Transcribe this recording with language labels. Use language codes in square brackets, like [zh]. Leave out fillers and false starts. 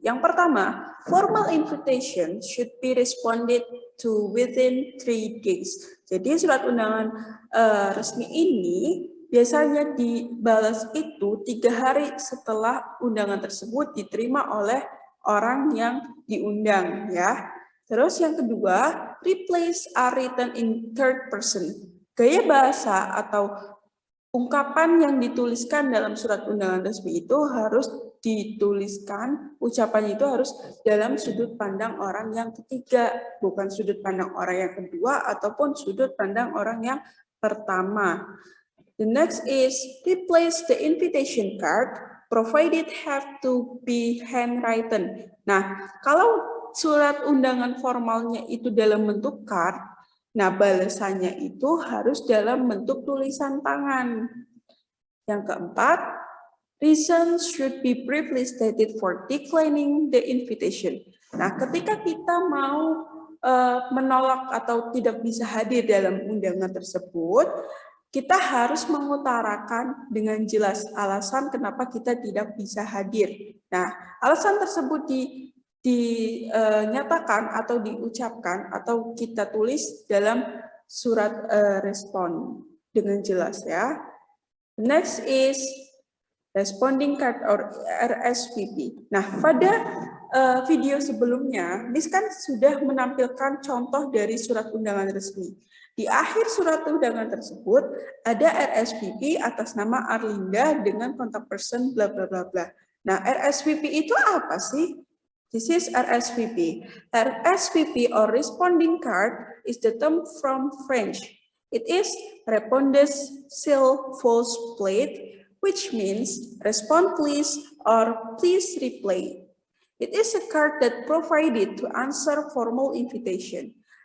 [id] Yang pertama, [en] formal invitation should be responded to within 3 days. [id] Jadi surat undangan resmi ini biasanya dibalas itu 3 hari setelah undangan tersebut diterima oleh orang yang diundang ya. Terus yang kedua, [en] replies are written in third person. [id] Gaya bahasa atau ungkapan yang dituliskan dalam surat undangan resmi itu harus dituliskan, ucapannya itu harus dalam sudut pandang orang yang ketiga, bukan sudut pandang orang yang kedua ataupun sudut pandang orang yang pertama. [en] The next is replace the invitation card, provided have to be handwritten. [id] Nah, kalau surat undangan formalnya itu dalam bentuk card, nah, balasannya itu harus dalam bentuk tulisan tangan. Yang keempat, [en] reasons should be briefly stated for declining the invitation. [id] Nah, ketika kita mau menolak atau tidak bisa hadir dalam undangan tersebut, kita harus mengutarakan dengan jelas alasan kenapa kita tidak bisa hadir. Nah, alasan tersebut dinyatakan atau diucapkan atau kita tulis dalam surat respon dengan jelas ya. [en] Next is responding card or RSVP. [id] Nah, pada video sebelumnya, Miss kan sudah menampilkan contoh dari surat undangan resmi. Di akhir surat undangan tersebut ada RSVP atas nama Arlinda dengan kontak person bla bla bla bla. Nah, RSVP itu apa sih? [en] This is RSVP. RSVP or responding card is the term from French. It is [fr] réponse s'il vous plaît, [en] which means respond please or please reply. It is a card that provided to answer formal invitation.